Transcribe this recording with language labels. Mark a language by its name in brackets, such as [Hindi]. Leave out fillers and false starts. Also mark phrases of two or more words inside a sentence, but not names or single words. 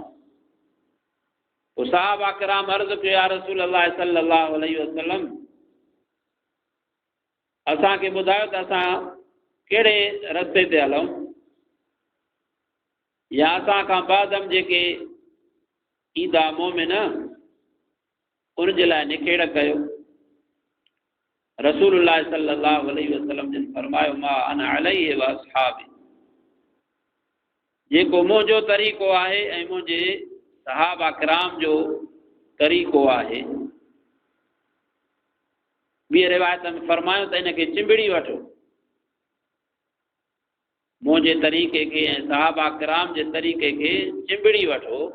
[Sindhi] पोइ सहाबा किराम अर्ज़ कयो, [Arabic] يا رسول الله صلى الله عليه وسلم, [Sindhi] असांखे ॿुधायो त असां कहिड़े रस्ते ते हलूं, या असां खां बादम जेके ईंदा मोमिन उनजे लाइ निखेड़ कयो। [Arabic] رسول الله صلى الله عليه وسلم [Sindhi] जन फरमायो, [Arabic] ما أنا عليه وأصحابي, [Sindhi] जेको मुंहिंजो तरीक़ो आहे ऐं मुंहिंजे सहाबा किराम जो तरीक़ो आहे। ॿी रिवायत में फरमायो त इनखे चिंबिड़ी वठो, मुंहिंजे तरीक़े खे ऐं सहाबा किराम जे तरीक़े खे चिंबिड़ी वठो।